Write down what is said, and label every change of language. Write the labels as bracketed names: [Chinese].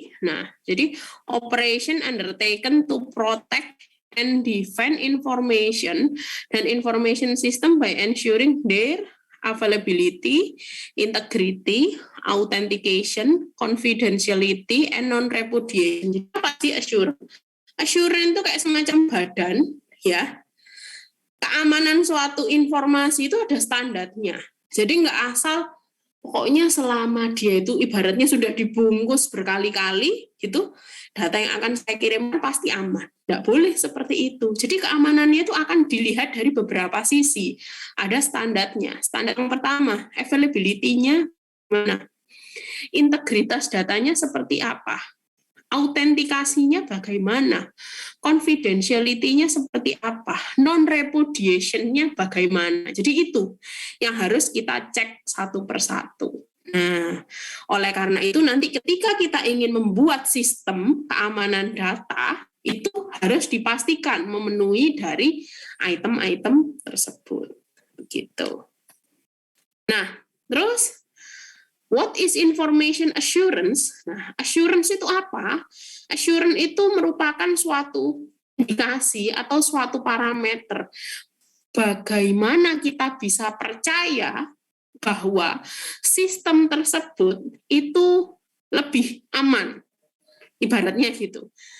[Indonesian] Nah, jadi [English] operation undertaken to protect and defend information [Indonesian] dan [English] information system by ensuring their availability, integrity, authentication, confidentiality, and non-repudiation. [Indonesian] Jadi apa sih assurance? Assurance itu kayak semacam badan, ya. Keamanan suatu informasi itu ada standarnya. Jadi nggak asal, pokoknya selama dia itu ibaratnya sudah dibungkus berkali-kali, gitu, data yang akan saya kirimkan pasti aman. Nggak boleh seperti itu. Jadi keamanannya itu akan dilihat dari beberapa sisi. Ada standarnya. Standar yang pertama, availability-nya mana? Integritas datanya seperti apa? Autentikasinya bagaimana, confidentiality-nya seperti apa, non-repudiation-nya bagaimana. Jadi itu yang harus kita cek satu persatu. Nah, oleh karena itu nanti ketika kita ingin membuat sistem keamanan data, itu harus dipastikan memenuhi dari item-item tersebut. Begitu. Nah, terus [English] what is information assurance? [Indonesian] Nah, assurance itu apa? Assurance itu merupakan suatu indikasi atau suatu parameter bagaimana kita bisa percaya bahwa sistem tersebut itu lebih aman. Ibaratnya gitu.